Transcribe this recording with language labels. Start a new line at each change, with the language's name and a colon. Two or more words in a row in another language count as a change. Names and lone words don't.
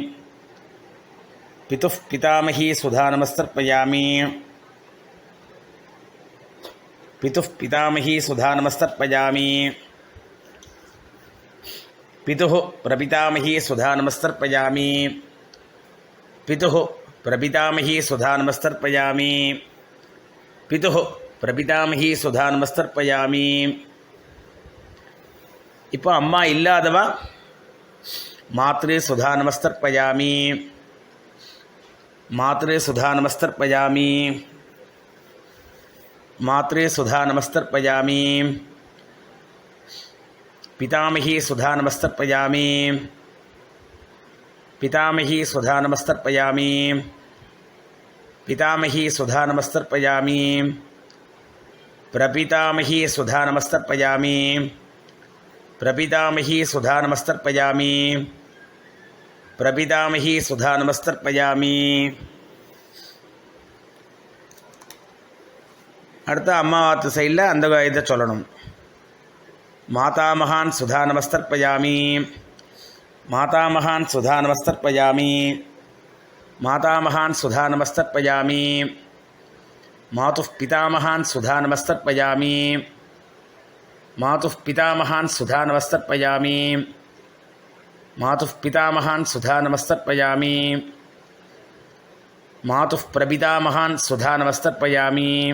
Sanskrit: पितुः पितामही स्वधा नमस्तर्पयामि, पितुः पितामही स्वधा नमस्तर्पयामि, पितुः प्रपितामही स्वधा नमस्तर्पयामि, पितुः प्रपितामही स्वधा नमस्तर्पयामि, पितुः प्रपितामही स्वधा नमस्तर्पयामि.
Tamil: இப்போ அம்மா இல்லாதவா
Sanskrit: मातृः स्वधा नमस्तर्पयामि, मातृः स्वधा नमस्तर्पयामि, मातृः स्वधा नमस्तर्पयामि, पितामही स्वधा नमस्तर्पयामि, पितामही स्वधा नमस्तर्पयामि, पितामही स्वधा नमस्तर्पयामि, प्रपितामही स्वधा नमस्तर्पयामि, प्रपितामही स्वधा नमस्तर्पयामि, प्रपितामही स्वधा नमस्तर्पयामि.
Tamil: அடுத்த அம்மாவாத்து சைடில் அந்த இதை சொல்லணும்.
Sanskrit: मातामहान् स्वधा नमस्तर्पयामि, मातामहान् सुधा नमस्तर्पयामि मातामहान् सुधा नमस्तर्पयामि मातुः पितामहान् सुधा नमस्तर्पयामि मातुः पितामहान् सुधा नमस्तर्पयामि मातुः पितामहान् सुधा नमस्तर्पयामि मातुः प्रपितामहान् सुधा नमस्तर्पयामि